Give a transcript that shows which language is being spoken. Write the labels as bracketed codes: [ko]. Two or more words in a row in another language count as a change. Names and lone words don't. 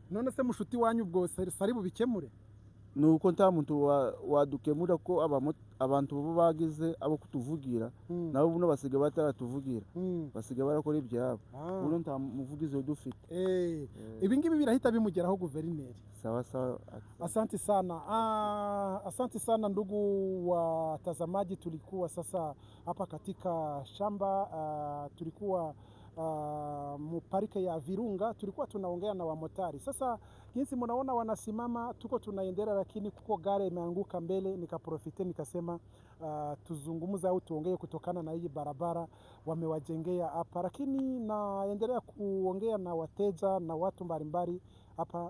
[rw] None se mushuti wanyu ubwo sari bubikemure? Nuko nta muntu wadukemura ko abantu bo bagize abo kutuvugira nabo buno basigaye bataratuvugira basigaye barakora ibyabo buno nta muvugizi dufite. Ibi ngibi birahita bimugeraho guverineri. [sw] Sawa sawa, asante sana. Asante sana ndugu watazamaji, tulikuwa sasa hapa katika shamba tulikuwa muparike ya Virunga, tulikuwa tunaongea na wamotari. Sasa jinsi mnaona wanasimama, tuko tunaendelea, lakini kuko gari imeanguka mbele, nikaprofite nikasema tuzungumza au tuongee kutokana na hii barabara wamewajengea hapa, lakini naendelea kuongea na wateja na watu mbalimbali hapa.